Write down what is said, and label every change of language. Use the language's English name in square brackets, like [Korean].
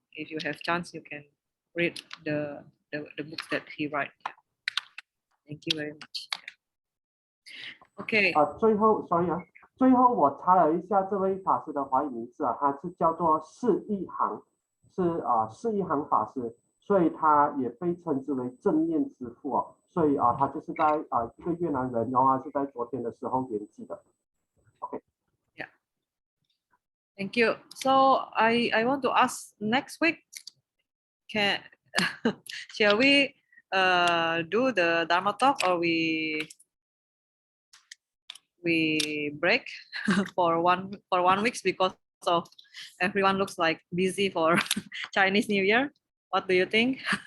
[English] If you have chance, you can read the books that he write. Thank you very much. OK。 [Chinese] 最后 ，sorry 啊，最后我查了一下这位法师的华语名字啊，他是叫做释一行，释一行法师，所以他也被称之为正念之父哦，所以他就是在一个越南人，然后是在昨天的时候圆寂的。 OK。 [English] Yeah. Thank you. So I want to ask next week, shall we do the Dharma talk, or we break for one week because of everyone looks like busy for Chinese New Year? What do you think?